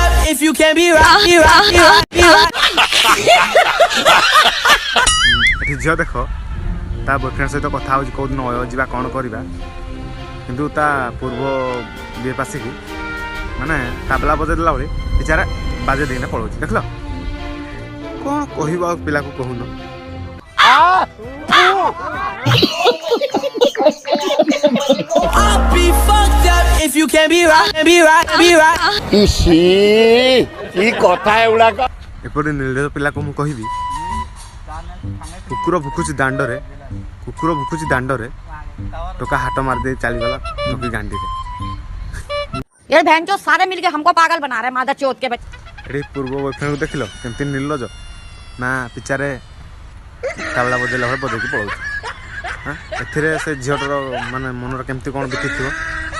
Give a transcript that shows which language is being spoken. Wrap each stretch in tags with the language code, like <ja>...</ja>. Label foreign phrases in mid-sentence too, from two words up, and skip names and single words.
<en>if you can be right.</en> <or>ଏଠି ଝିଅ ଦେଖ ତା ବୟଫ୍ରେଣ୍ଡ ସହିତ କଥା ହେଉଛି କେଉଁ ଦିନ ଯିବା କ'ଣ କରିବା କିନ୍ତୁ ତା ପୂର୍ବ ବିଏ ପାସିକି ମାନେ ତାବଲା ବଜେଇ ଦେଲା ଭଳି ବିଚାରା ବାଜେଇ ଦେଇକିନା ପଳାଉଛି ଦେଖିଲ କ'ଣ କହିବ ଆଉ ପିଲାକୁ କହୁନ</or> <en>I'll be fucked up if you can be right.</en> <or>ଏପରି ନିର୍ଲଜ ପିଲାକୁ ମୁଁ କହିବି କୁକୁର ଭୁକୁଛି ଦାଣ୍ଡରେ ଟୋକା ହାଟ ମାରିଦେଇ ଚାଲିଗଲା ନକି ଗାଣ୍ଡିରେ</or> <hi>ये बहन जो सारे मिलके हमको पागल बना रहे हैं मादर चौथ के बच्चे।</hi> <or>ଏଠି ପୂର୍ବ ବୟଫ୍ରେଣ୍ଡକୁ ଦେଖିଲ କେମିତି ନିର୍ଲଜ ନା ପିଚାରେ ତାବଲା ବଜେଇଲା ଭଳି ବଜେଇକି ପଳାଉଛି ଏଥିରେ ସେ ଝିଅଟାର ମାନେ ମନର କେମିତି କ'ଣ ବିତିଥିବ</or>